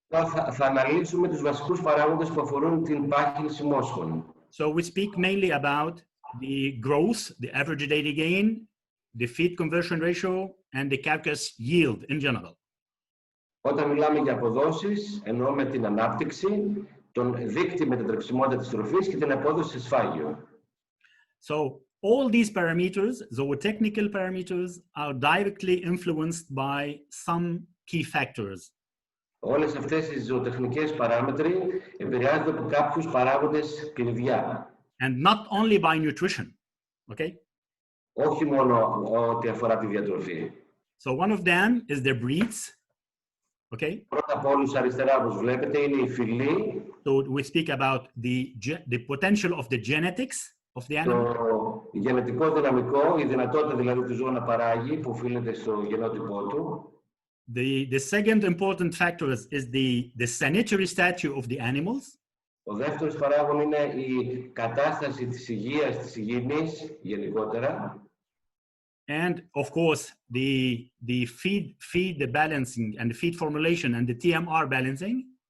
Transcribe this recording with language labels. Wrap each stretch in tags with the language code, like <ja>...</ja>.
<el>θα αναλύσουμε τους βασικούς παράγοντες που αφορούν την πάχυνση μόσχων.</el> <en>So we speak mainly about the growth, the average daily gain, the feed conversion ratio, and the carcass yield in general.</en> <el>Όταν μιλάμε για αποδόσεις, εννοούμε την ανάπτυξη, τον δείκτη με την τρεξιμότητα της τροφής και την απόδοση σε σφάγιο.</el> <en>So all these parameters, zootechnical parameters, are directly influenced by some key factors.</en> <el>Όλες αυτές οι ζωοτεχνικές παράμετροι επηρεάζονται από κάποιους παράγοντες κλειδιά.</el> <en>And not only by nutrition, okay?</en> <el>Όχι μόνο ό,τι αφορά τη διατροφή.</el> <en>So one of them is the breeds, okay?</en> <el>Πρώτα απ' όλους αριστερά, όπως βλέπετε, είναι η φυλή.</el> <en>So we speak about the potential of the genetics of the animal.</en> <el>Το γενετικό δυναμικό, η δυνατότητα δηλαδή του ζώου να παράγει, που οφείλεται στο γενότυπό του.</el> <en>The second important factor is the sanitary stature of the animals.</en> <el>Ο δεύτερος παράγον είναι η κατάσταση της υγείας, της υγιεινής γενικότερα.</el> <en>And of course, the feed the balancing and the feed formulation and the TMR balancing.</en>